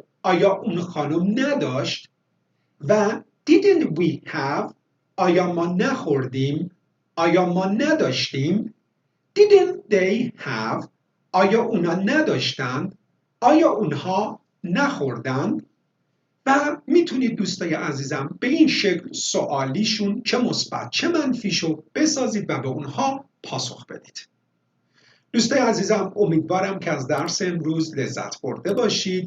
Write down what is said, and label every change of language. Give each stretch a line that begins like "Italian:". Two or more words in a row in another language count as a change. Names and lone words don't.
Persian: آیا اون خانم نداشت؟ و
English: Didn't we have
Persian: آیا ما نخوردیم؟ آیا ما نداشتیم؟
English: Didn't they have
Persian: آیا اونا نداشتند؟ آیا اونها نخوردند؟ و میتونید دوستای عزیزم به این شکل سوالیشون چه مثبت چه منفیشو بسازید و به اونها پاسخ بدید. دوستای عزیزم امیدوارم که از درس امروز لذت برده باشید.